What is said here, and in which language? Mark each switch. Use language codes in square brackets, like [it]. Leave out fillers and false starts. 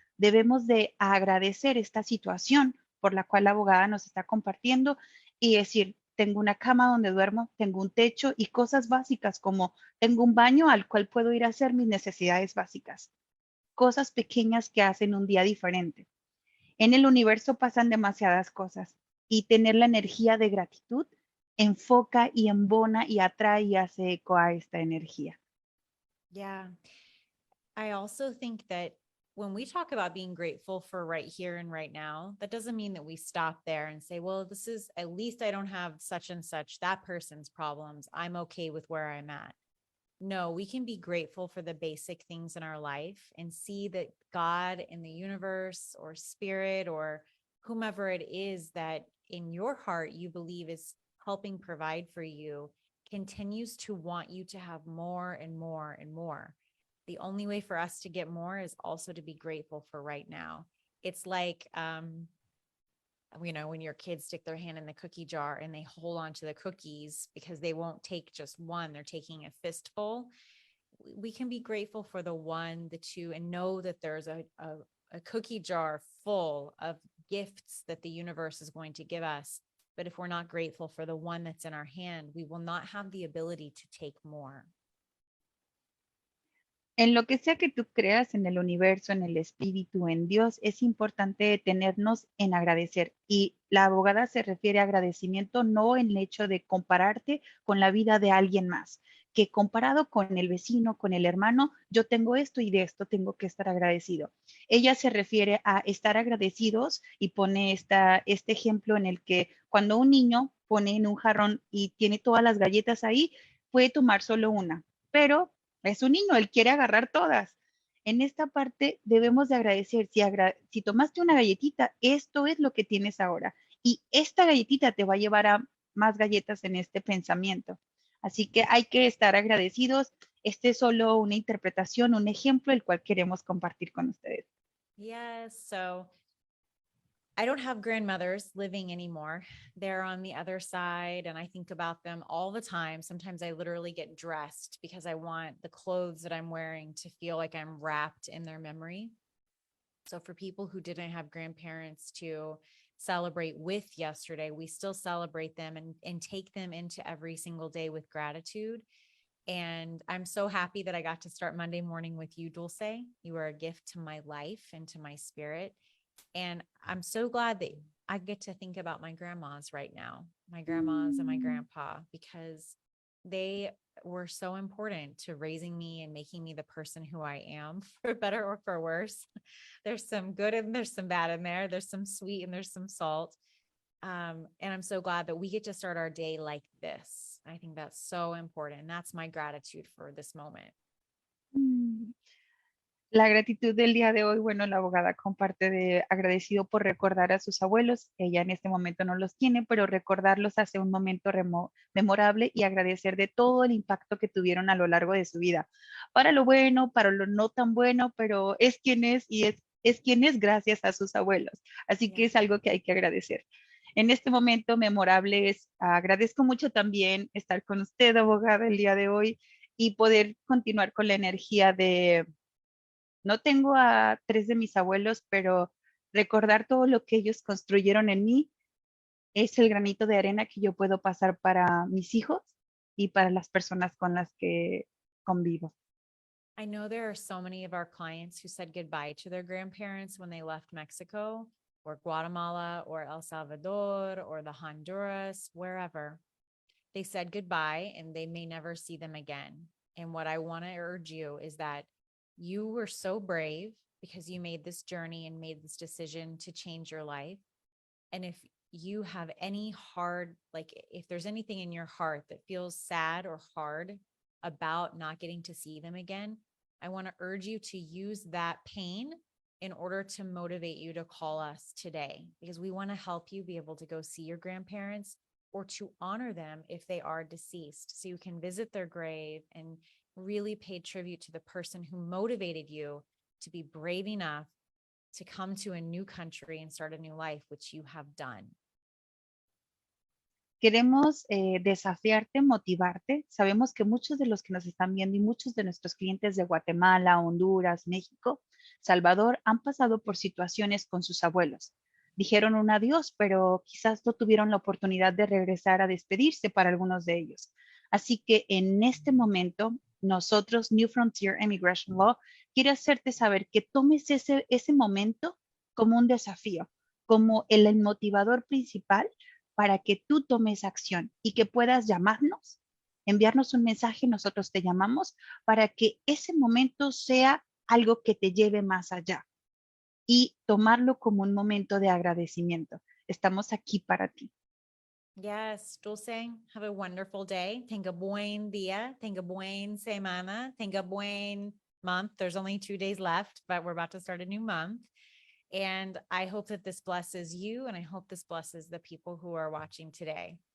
[es] Debemos de agradecer esta situación por la cual la abogada nos está compartiendo y decir, tengo una cama donde duermo, tengo un techo y cosas básicas como tengo un baño al cual puedo ir a hacer mis necesidades básicas. Cosas pequeñas que hacen un día diferente. En el universo pasan demasiadas cosas y tener la energía de gratitud enfoca y embona y atrae y hace eco a esta energía. [en] Yeah. I also think that when we talk about being grateful for right here and right now, that doesn't mean that we stop there and say, well, this is, at least I don't have such and such, that person's problems. I'm okay with where I'm at. No, we can be grateful for the basic things in our life and see that God in the universe or spirit or whomever it is that in your heart you believe is helping provide for you continues to want you to have more and more and more. The only way for us to get more is also to be grateful for right now. It's like, when your kids stick their hand in the cookie jar and they hold on to the cookies because they won't take just one, they're taking a fistful. We can be grateful for the one, the two, and know that there's a cookie jar full of gifts that the universe is going to give us. But if we're not grateful for the one that's in our hand, we will not have the ability to take more. [es] En lo que sea que tú creas, en el universo, en el espíritu, en Dios, es importante detenernos en agradecer. Y la abogada se refiere a agradecimiento no en el hecho de compararte con la vida de alguien más, que comparado con el vecino, con el hermano, yo tengo esto y de esto tengo que estar agradecido. Ella se refiere a estar agradecidos y pone este ejemplo en el que cuando un niño pone en un jarrón y tiene todas las galletas ahí, puede tomar solo una, pero es un niño, él quiere agarrar todas. En esta parte debemos de agradecer, si tomaste una galletita, esto es lo que tienes ahora. Y esta galletita te va a llevar a más galletas en este pensamiento. Así que hay que estar agradecidos. Este es solo una interpretación, un ejemplo, el cual queremos compartir con ustedes. [en] Yes. So I don't have grandmothers living anymore. They're on the other side, and I think about them all the time. Sometimes I literally get dressed because I want the clothes that I'm wearing to feel like I'm wrapped in their memory. So for people who didn't have grandparents to celebrate with yesterday, we still celebrate them and take them into every single day with gratitude. And I'm so happy that I got to start Monday morning with you, Dulce. You are a gift to my life and to my spirit. And I'm so glad that I get to think about my grandmas right now, my grandmas and my grandpa, because they were so important to raising me and making me the person who I am, for better or for worse. There's some good and there's some bad in there. There's some sweet and there's some salt. And I'm so glad that we get to start our day like this. I think that's so important. And that's my gratitude for this moment. Mm. [es] La gratitud del día de hoy, bueno, la abogada comparte de agradecido por recordar a sus abuelos. Ella en este momento no los tiene, pero recordarlos hace un momento memorable y agradecer de todo el impacto que tuvieron a lo largo de su vida. Para lo bueno, para lo no tan bueno, pero es quien es y es quien es gracias a sus abuelos. Así que es algo que hay que agradecer. En este momento memorable agradezco mucho también estar con usted, abogada, el día de hoy y poder continuar con la energía de no tengo a 3 de mis abuelos, pero recordar todo lo que ellos construyeron en mí es el granito de arena que yo puedo pasar para mis hijos y para las personas con las que convivo. [en] I know there are so many of our clients who said goodbye to their grandparents when they left Mexico or Guatemala or El Salvador or the Honduras, wherever. They said goodbye and they may never see them again. And what I want to urge you is that you were so brave because you made this journey and made this decision to change your life. And if you have any hard, like if there's anything in your heart that feels sad or hard about not getting to see them again, I want to urge you to use that pain in order to motivate you to call us today, because we want to help you be able to go see your grandparents or to honor them if they are deceased. So you can visit their grave and really pay tribute to the person who motivated you to be brave enough to come to a new country and start a new life, which you have done. [es] Queremos desafiarte, motivarte. Sabemos que muchos de los que nos están viendo y muchos de nuestros clientes de Guatemala, Honduras, México, Salvador, han pasado por situaciones con sus abuelos. Dijeron un adiós, pero quizás no tuvieron la oportunidad de regresar a despedirse para algunos de ellos. Así que en este momento, nosotros, New Frontier Immigration Law, quiere hacerte saber que tomes ese momento como un desafío, como el motivador principal para que tú tomes acción y que puedas llamarnos, enviarnos un mensaje, nosotros te llamamos para que ese momento sea algo que te lleve más allá y tomarlo como un momento de agradecimiento. Estamos aquí para ti. [en] Yes, Dulce, have a wonderful day. [es] Tenga buen día, tenga buen semana, tenga buen month. [en] There's only 2 days left, but we're about to start a new month. And I hope that this blesses you, and I hope this blesses the people who are watching today.